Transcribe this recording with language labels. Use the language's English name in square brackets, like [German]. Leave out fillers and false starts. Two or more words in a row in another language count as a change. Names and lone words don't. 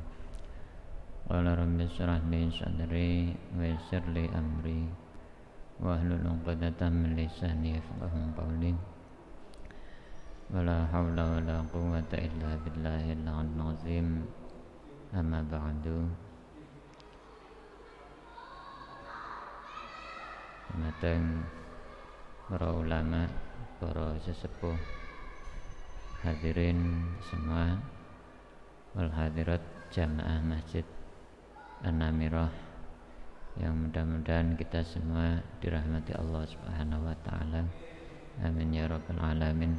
[Arabic] قال رب اشرح لي صدري ويسر لي أمري واحلل عقدة من لساني يفقهوا قولي. ولا حول ولا قوة إلا بالله العلي العظيم. أما بعد. [Indonesian] Mateng para ulama, para sesepuh, hadirin semua, [Arabic] والحاضرات [Indonesian] jamaah masjid An-Namirah, yang mudah-mudahan kita semua dirahmati Allah [Arabic] سبحانه وتعالى. آمين يا رب العالمين.